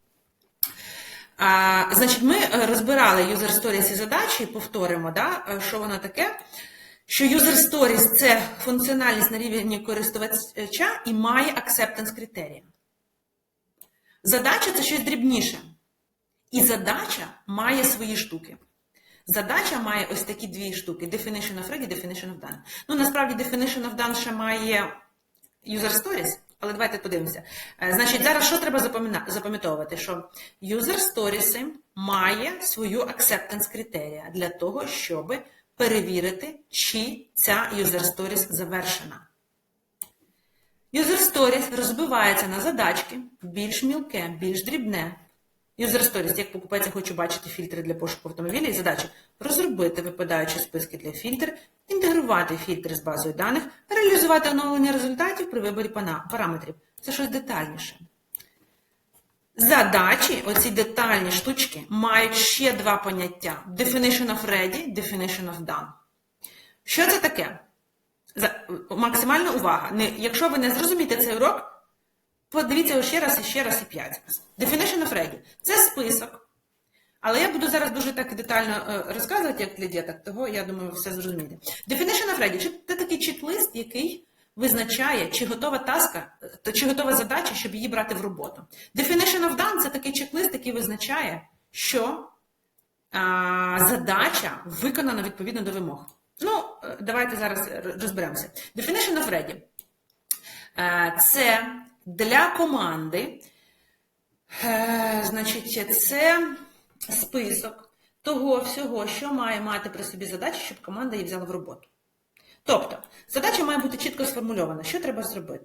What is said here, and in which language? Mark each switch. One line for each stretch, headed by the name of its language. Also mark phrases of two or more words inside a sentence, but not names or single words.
Ukrainian: Значить, ми розбирали
English: user stories
Ukrainian: і задачі, повторимо, да, що воно таке. Що
English: user stories
Ukrainian: – це функціональність на рівні користувача і має acceptance критерія. Задача – це щось дрібніше. І задача має свої штуки. Задача має ось такі 2 штуки.
English: Definition of ready, definition of done.
Ukrainian: Ну, насправді,
English: definition of done
Ukrainian: ще має
English: user stories,
Ukrainian: але давайте подивимося. Значить, зараз що треба запам'ятовувати? Що
English: user stories
Ukrainian: має свою acceptance критерія для того, щоб перевірити, чи ця
English: user stories
Ukrainian: завершена.
English: User stories
Ukrainian: розбивається на задачки, більш мілке, більш дрібне.
English: User stories,
Ukrainian: як покупець, я хочу бачити фільтри для пошуку автомобіля і задачі розробити випадаючі списки для фільтрів, інтегрувати фільтри з базою даних, реалізувати оновлення результатів при виборі параметрів. Це щось детальніше. Задачі, оці детальні штучки, мають ще 2 поняття.
English: Definition of ready, definition of done.
Ukrainian: Що це таке? Максимальна увага. Якщо ви не зрозумієте цей урок, подивіться його ще раз, і ще раз, і 5 разів.
English: Definition of ready –
Ukrainian: це список. Але я буду зараз дуже так детально розказувати, як для діток, того, я думаю, ви все зрозумієте.
English: Definition of ready –
Ukrainian: це такий чек-лист, який визначає, чи готова таска, чи готова задача, щоб її брати в роботу.
English: Definition of done –
Ukrainian: це такий чек-лист, який визначає, що задача виконана відповідно до вимог. Ну, давайте зараз розберемося.
English: Definition of ready –
Ukrainian: це для команди, значить, це список того всього, що має мати при собі задача, щоб команда її взяла в роботу. Тобто, задача має бути чітко сформульована. Що треба зробити?